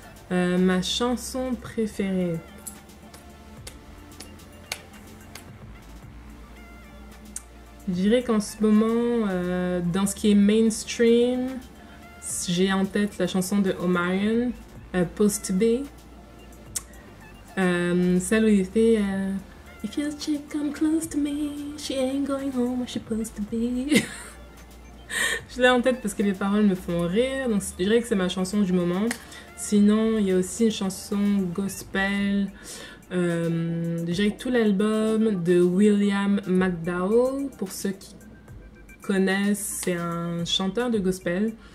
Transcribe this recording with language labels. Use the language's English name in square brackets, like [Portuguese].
[French] Ma chanson préférée. Je dirais qu'en ce moment, dans ce qui est mainstream, j'ai en tête la chanson de Omarion, Supposed to Be. Celle où il fait [English] If your chick come close to me, she ain't going home where she's supposed to be. [French] Je l'ai en tête parce que les paroles me font rire, donc je dirais que c'est ma chanson du moment. Sinon, il y a aussi une chanson gospel. Je dirais que tout l'album de William McDowell, pour ceux qui connaissent, c'est un chanteur de gospel.